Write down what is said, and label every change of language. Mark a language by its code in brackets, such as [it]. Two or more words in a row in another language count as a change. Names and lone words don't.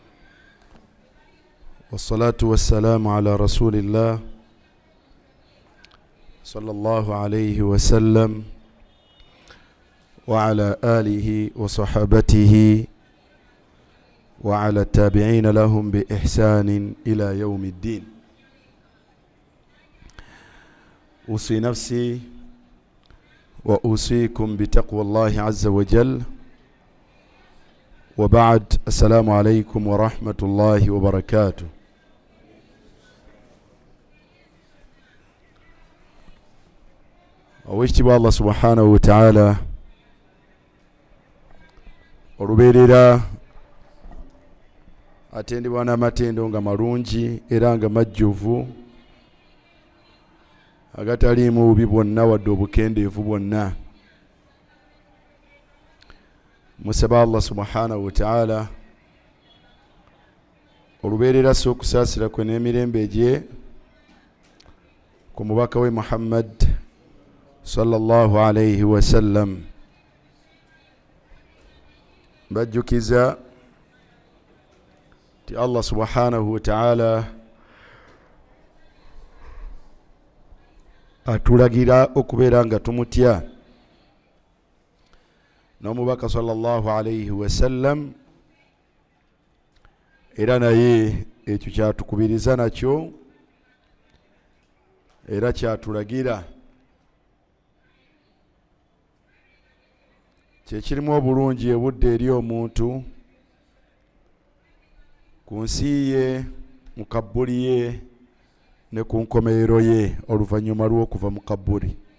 [ar] والصلاة والسلام على رسول الله صلى الله عليه وسلم وعلى آله وصحابته وعلى التابعين لهم بإحسان إلى يوم الدين. أوصي نفسي وأوصيكم بتقوى الله عز وجل وبعد. السلام عليكم ورحمة الله وبركاته. [lg] Oweekitiibwa Allah [ar] سبحانه وتعالى [lg] olubeerera atendebwa n'amatendo nga malungi era nga majjuvu agataliimu bubi bwonna wadde obukendeevu bwonna. Musaba Allah [ar] سبحانه وتعالى [lg] olubeerera so okusaasira kwe n'emirembe gye ku mubaka we Muhammad [ar] صلى الله عليه وسلم. [lg] Bajjukiza ti Allah [ar] سبحانه وتعالى [lg] atulagira okubeera nga tumutya, n'omubaka [ar] صلى الله عليه وسلم [lg] era naye ekyo kyatukubiriza nakyo era kyatulagira. Kyekirimu obulungi ebudde eri omuntu ku nsi ye, mu kabbuli ye ne ku nkomerero ye oluvannyuma lw'okuva mu kabbuli.